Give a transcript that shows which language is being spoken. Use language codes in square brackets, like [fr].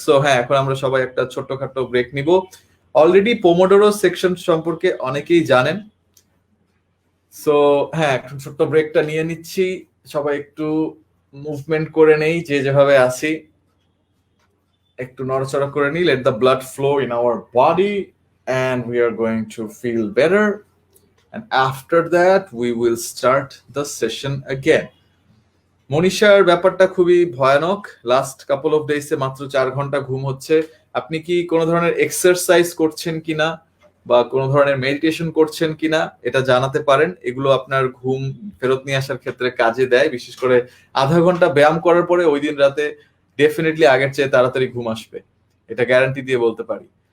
[bn] So হ্যাঁ, এখন আমরা সবাই একটা ছোট্টখাটো ব্রেক নিব। অলরেডি পোমোডোরো সেকশন সম্পর্কে অনেকেই জানেন। সো হ্যাঁ, এখন ছোট্ট ব্রেকটা নিয়ে নিচ্ছি, সবাই একটু মুভমেন্ট করে নেই, যে যেভাবে আছি একটু নড়াচড়া করে নিই। [en] Let the blood flow in our body and we are going to feel better, and after that we will start the session again. [bn] মনীষার ব্যাপারটা খুবই ভয়ানক। লাস্ট কাপল অফ ডেইসে মাত্র 4 ঘন্টা ঘুম হচ্ছে। আপনি কি কোনো ধরনের এক্সারসাইজ করছেন কিনা বা কোনো ধরনের মেডিটেশন করছেন কিনা এটা জানাতে পারেন। এগুলো আপনার ঘুম ফেরত নিয়ে আসার ক্ষেত্রে কাজে দেয়। বিশেষ করে আধা ঘন্টা ব্যায়াম করার পরে ওই দিন রাতে ডেফিনেটলি আগের চেয়ে তাড়াতাড়ি ঘুম আসবে, এটা গ্যারান্টি দিয়ে বলতে পারি।